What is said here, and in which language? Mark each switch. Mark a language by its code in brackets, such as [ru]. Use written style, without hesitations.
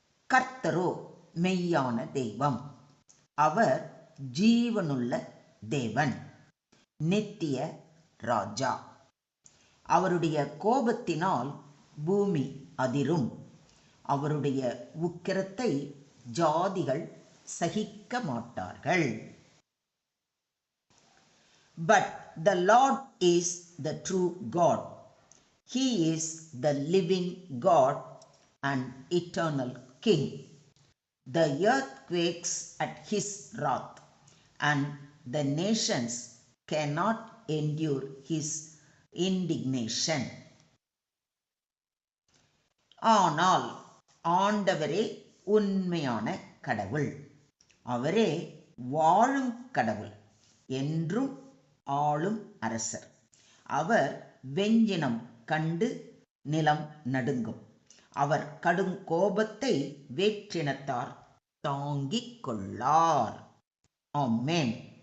[ta] கர்த்தரோ மெய்யான தெய்வம், அவர் ஜீவனுள்ள தேவன், நித்திய ராஜா. அவருடைய கோபத்தினால் பூமி அதிரும், அவருடைய உக்கிரத்தை ஜாதிகள் சகிக்க மாட்டார்கள். [en] But the Lord is the true God. He is the living God and eternal King. The earth quakes at his wrath, and the nations cannot endure his indignation. [ta] ஆனால் ஆண்டவரே உண்மையான கடவுள், அவரே வாழும் கடவுள், என்றும் ஆளும் அரசர். அவர் வெஞ்சினம் கண்டு நிலம் நடுங்கும், அவர் கடும் கோபத்தை வேற்றினத்தார் தாங்கிக் கொள்ளார். ஆமென்.